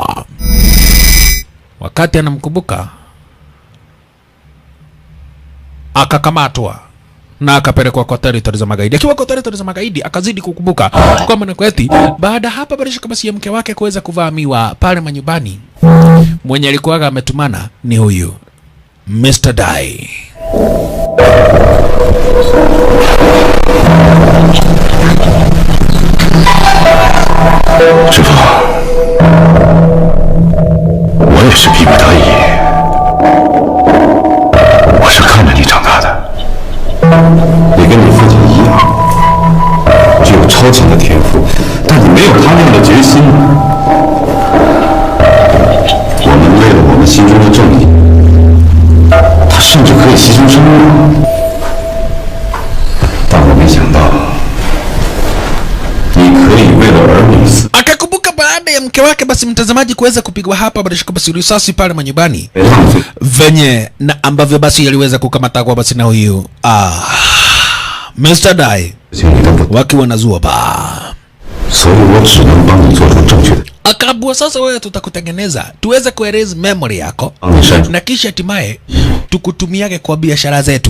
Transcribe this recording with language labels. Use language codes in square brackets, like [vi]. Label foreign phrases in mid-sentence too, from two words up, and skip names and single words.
[sw] Wakati anamkumbuka akakamatwa na akapelekwa kwa territory za magaidi. Akiwa kwa territory za magaidi akazidi kukumbuka kwa maana kweti baada hapa Barishika basi ya mke wake kuweza kuvamiwa pale manyumbani, mwenye alikuwa ametumana ni huyu Mr. Dai. [zh] Shifu, 我也是逼不得已，我是看着你长大的，也跟你父亲一样，超强的天赋，但你没有他那样的决心。我们为了我们心中的正义，他甚至可以牺牲生命。但我没想到，你可以为了儿女死。 [sw] Akakumbuka baada ya mke wake basi mtazamaji kuweza kupigwa hapa baada ya basi risasi pale manyumbani venye na ambavyo basi aliweza kukamata kwa basi na huyu Mr. Dai wakiwa na Zuoba. Akabua sasa wewe tutakutengeneza tuweze kuerase memory yako na kisha hatimaye tukutumiage kwa biashara zetu.